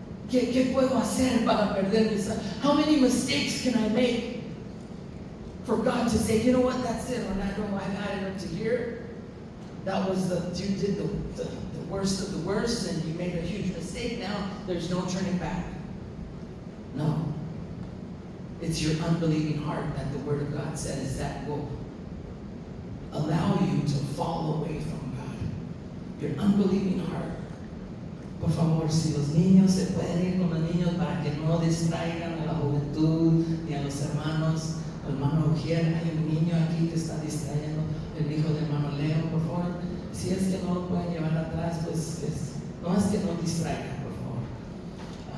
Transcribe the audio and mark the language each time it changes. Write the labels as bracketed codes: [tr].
[es] ¿Qué puedo hacer para perder mi salvación? [en] How many mistakes can I make for God to say, you know what, that's it, Orlando, I got it up to here. That was you did the worst of the worst, and you made a huge mistake. Now there's no turning back. No. It's your unbelieving heart that the Word of God says that will allow you to fall away from your unbelieving heart. [es] Por favor, si los niños se pueden ir con los niños para que no distraigan a la juventud ni a los hermanos. Hermano Ujier, hay un niño aquí que está distrayendo el hijo de hermano Leo, por favor. Si es que no lo pueden llevar atrás, pues no es que no distraigan, por favor.